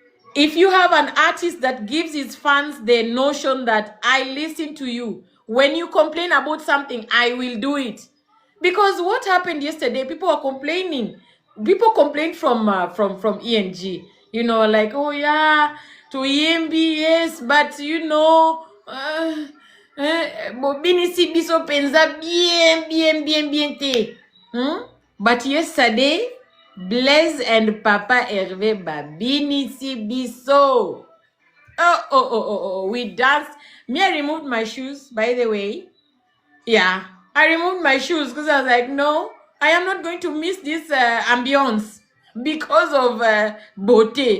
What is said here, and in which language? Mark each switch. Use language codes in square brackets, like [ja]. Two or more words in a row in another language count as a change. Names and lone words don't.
[en] If you have an artist that gives his fans the notion that I listen to you, when you complain about something, I will do it. Because what happened yesterday, people are complaining. People complained from ENG, you know, like, oh yeah, to EMB, yes, but you know, [ln] Bobini si biso penza bien te. [en] But yesterday, Blaise and Papa Hervé [ln] Babini si biso. [en] Oh, we danced. Me, I removed my shoes, by the way. Yeah, I removed my shoes because I was like, no, I am not going to miss this ambience because of beauté.